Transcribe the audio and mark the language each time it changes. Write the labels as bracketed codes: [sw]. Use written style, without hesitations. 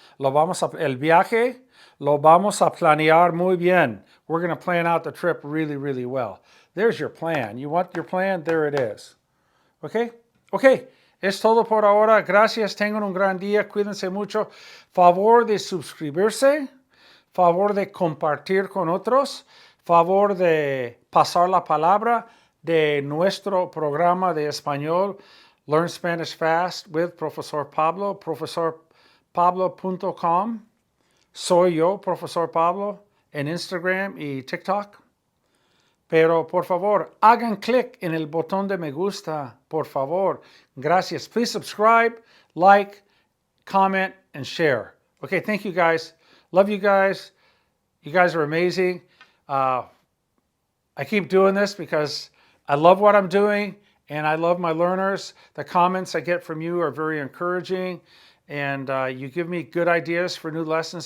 [es] El viaje, lo vamos a planear muy bien. [en] We're going to plan out the trip really, really well. There's your plan. You want your plan? There it is. Okay? Okay. [es] Es todo por ahora. Gracias. Tengan un gran día. Cuídense mucho. Favor de suscribirse. Favor de compartir con otros. Favor de pasar la palabra de nuestro programa de español Learn Spanish Fast with Profesor Pablo, profesorpablo.com. Soy yo, Profesor Pablo, en Instagram y TikTok. Pero por favor, hagan clic en el botón de me gusta, por favor. Gracias. [en] Please subscribe, like, comment, and share. Okay, thank you guys. Love you guys. You guys are amazing. I keep doing this because I love what I'm doing and I love my learners. The comments I get from you are very encouraging and you give me good ideas for new lessons.